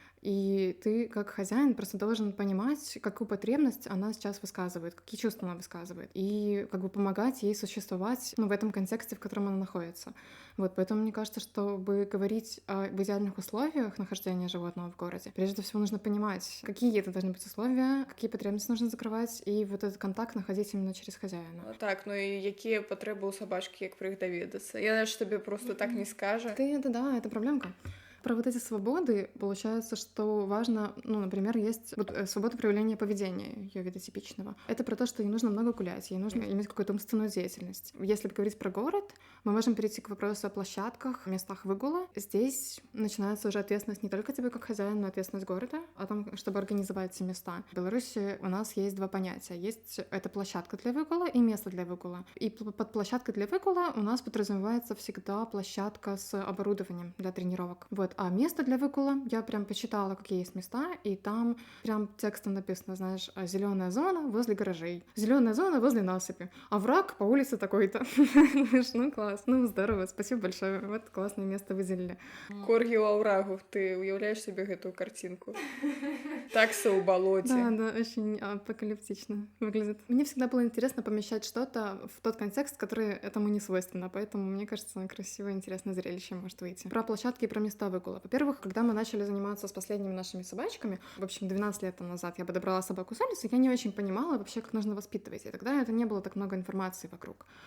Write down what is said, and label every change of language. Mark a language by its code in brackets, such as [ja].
[ru] И ты, как хозяин, просто должен понимать, какую потребность она сейчас высказывает, какие чувства она высказывает, и как бы помогать ей существовать, ну, в этом контексте, в котором она находится. Вот, поэтому мне кажется, чтобы говорить об идеальных условиях нахождения животного в городе, прежде всего нужно понимать, какие это должны быть условия, какие потребности нужно закрывать, и вот этот контакт находить именно через хозяина. [be] Ну, так, ну і якія патрэбы ў сабачкі, як пра іх даведацца? Яна ж табе просто так не скажа. [ru] Да, это проблемка. Про вот эти свободы получается, что важно, ну, например, есть вот свобода проявления поведения ее вида типичного. Это про то, что ей нужно много гулять, ей нужно иметь какую-то умственную деятельность. Если говорить про город, мы можем перейти к вопросу о площадках, местах выгула. Здесь начинается уже ответственность не только тебе как хозяин, но ответственность города о том, чтобы организовать эти места. В Беларуси у нас есть два понятия. Есть это площадка для выгула и место для выгула. И под площадкой для выгула у нас подразумевается всегда площадка с оборудованием для тренировок. Вот. А место для выгула, я прям почитала, какие есть места, и там прям текстом написано, знаешь, зеленая зона возле гаражей, зеленая зона возле насыпи, овраг по улице такой-то. Ну, класс, ну, здорово, спасибо большое, вот классное место выделили. [be] Коргі ў аўрагу, ты уяўляеш сабе гэтую картинку? Таксы ў балоце. [ru] Да, очень апокалиптично выглядит. Мне всегда было интересно помещать что-то в тот контекст, который этому не свойственно, поэтому, мне кажется, красивое, интересное зрелище может выйти. Про площадки и про места выгула. Во-первых, когда мы начали заниматься с последними нашими собачками, в общем, 12 лет назад я подобрала собаку с улицы, я не очень понимала вообще, как нужно воспитывать, и тогда это не было так много информации вокруг.